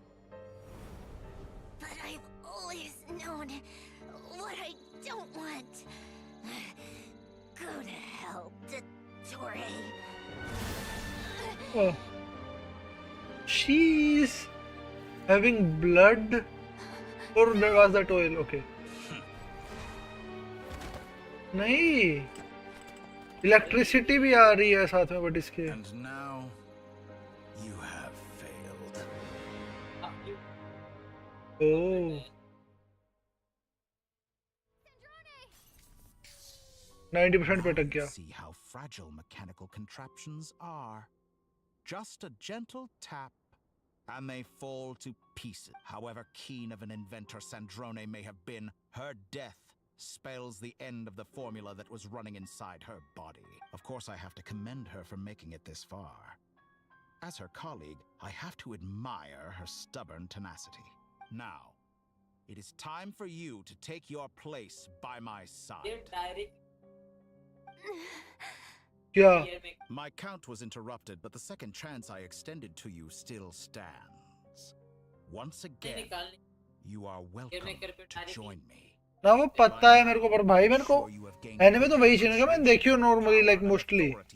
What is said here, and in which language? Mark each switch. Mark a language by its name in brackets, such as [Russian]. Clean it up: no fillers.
[English] But I've always known what I don't want. Go to hell, Torre. Oh. She's having blood, or was that oil? Okay. [Hindi] नहीं, electricity भी आ रही है साथ में, but इसके [English] And now you have failed. [Hindi] ओह 90% पे अटक गया. [English] See how fragile mechanical contraptions are. Just a gentle tap, and they fall to pieces. However keen of an inventor Sandrone may have been, her death spells the end of the formula that was running inside her body. Of course, I have to commend her for making it this far. As her colleague, I have to admire her stubborn tenacity. Now, it is time for you to take your place by my side. Yeah. My count was interrupted, but the second chance I extended to you still stands. Once again, you are welcome to join me. [Hindi] ना वो पता है मेरे को, पर भाई मेरे को एनिमे तो वही चाहिए मैं देखियो नॉर्मली लाइक मोस्टली.